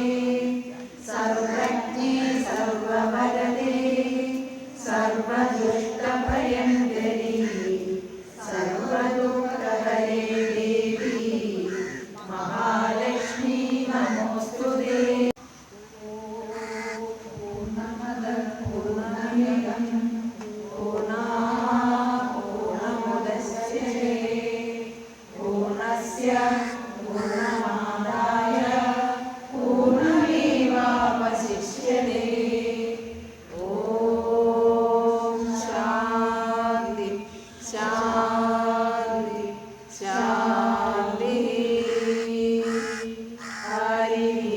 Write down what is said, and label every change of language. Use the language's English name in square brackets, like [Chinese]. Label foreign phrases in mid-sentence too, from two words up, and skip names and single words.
[Sanskrit] സർവജ്ഞേ സർവവരദേ സർവദുഷ്ടഭയങ്കരി സർവദുഃഖഹരേ ദേവി മഹാലക്ഷ്മി നമോസ്തുതേ. പൂർണ്ണമദഃ പൂർണ്ണമിദം പൂർണ്ണാത് പൂർണ്ണമുദച്യതേ പൂർണ്ണസ്യ പൂർണ്ണമാദായ പൂർണ്ണമേവാവശിഷ്യതേ. ഓം ശാന്തി ശാന്തി ശാന്തി. ഹരി